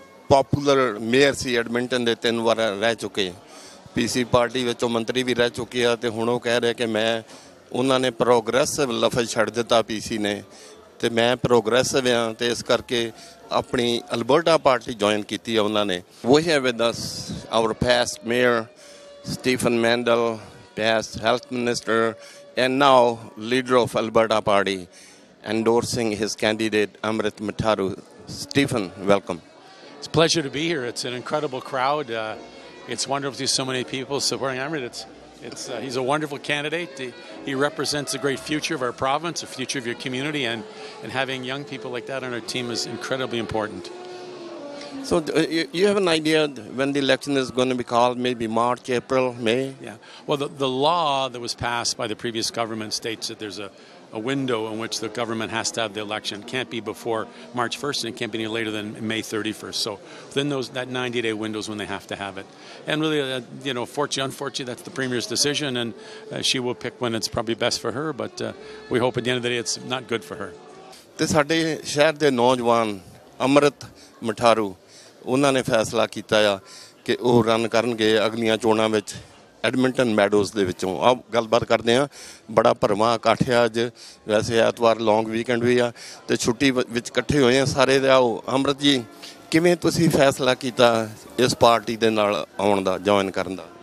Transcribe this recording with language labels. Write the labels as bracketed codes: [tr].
[pa] Popular mayor ਸੀ Edmonton ਦੇ 3 ਵਾਰ ਰਹਿ ਚੁੱਕੇ ਪੀਸੀ ਪਾਰਟੀ ਵਿੱਚੋਂ ਮੰਤਰੀ ਵੀ ਰਹਿ ਚੁੱਕੇ ਆ ਤੇ ਹੁਣ ਉਹ ਕਹਿ ਰਹੇ ਕਿ ਮੈਂ ਉਹਨਾਂ ਨੇ ਪ੍ਰੋਗਰੈਸਿਵ ਲਫ਼ਜ਼ ਛੱਡ ਦਿੱਤਾ ਪੀਸੀ ਨੇ ਤੇ ਮੈਂ ਪ੍ਰੋਗਰੈਸਿਵ ਹਾਂ ਤੇ ਇਸ ਕਰਕੇ ਆਪਣੀ ਅਲਬਰਟਾ ਪਾਰਟੀ ਜੁਆਇਨ ਕੀਤੀ ਆ ਉਹਨਾਂ ਨੇ [en] we have with us our past mayor [pa] Stephen medal [en] past health minister and now leader of Alberta Party endorsing his candidate Amrit Matharu. Stephen, welcome. It's a pleasure to be here. It's an incredible crowd. It's wonderful to see so many people supporting Amrit. He's a wonderful candidate. He represents a great future of our province, a future of your community, and having young people like that on our team is incredibly important. So you have an idea when the election is going to be called, maybe March, April, May? Yeah. Well, the law that was passed by the previous government states that there's a window in which the government has to have the election. It can't be before March 1st, and it can't be any later than May 31st. So within that 90-day window is when they have to have it. And really, unfortunately, that's the Premier's decision, and she will pick when it's probably best for her. But we hope at the end of the day it's not good for her. [pa] ਤੇ ਸਾਡੇ ਸ਼ਹਿਰ ਦੇ ਨੌਜਵਾਨ ਅੰਮ੍ਰਿਤ ਮਠਾਰੂ ਉਹਨਾਂ ਨੇ ਫੈਸਲਾ ਕੀਤਾ ਆ ਕਿ ਉਹ ਰਨ ਕਰਨਗੇ ਅਗਲੀਆਂ ਚੋਣਾਂ ਵਿੱਚ ਐਡਮਿੰਟਨ ਮੈਡੋਜ਼ ਦੇ ਵਿੱਚੋਂ ਆਹ ਗੱਲਬਾਤ ਕਰਦੇ ਹਾਂ ਬੜਾ ਭਰਵਾਂ ਇਕੱਠ ਆ ਅੱਜ ਵੈਸੇ ਐਤਵਾਰ ਲੌਂਗ ਵੀਕਐਂਡ ਵੀ ਆ ਤੇ ਛੁੱਟੀ ਵਿੱਚ ਇਕੱਠੇ ਹੋਏ ਆ ਸਾਰੇ ਦੇ ਆਓ ਅੰਮ੍ਰਿਤ ਜੀ ਕਿਵੇਂ ਤੁਸੀਂ ਫੈਸਲਾ ਕੀਤਾ ਇਸ ਪਾਰਟੀ ਦੇ ਨਾਲ ਆਉਣ ਦਾ ਜੁਆਇਨ ਕਰਨ ਦਾ